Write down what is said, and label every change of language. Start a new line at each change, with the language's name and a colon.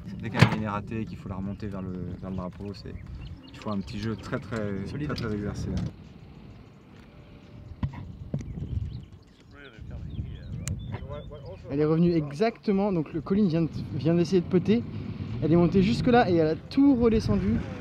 French: Dès qu'un green est raté, qu'il faut la remonter vers le drapeau, il faut un petit jeu très Solide. très exercé.
English: It's really coming here, right?
French: Elle est revenue exactement, donc le Colin vient d'essayer de putter. Elle est montée jusque là et elle a tout redescendu.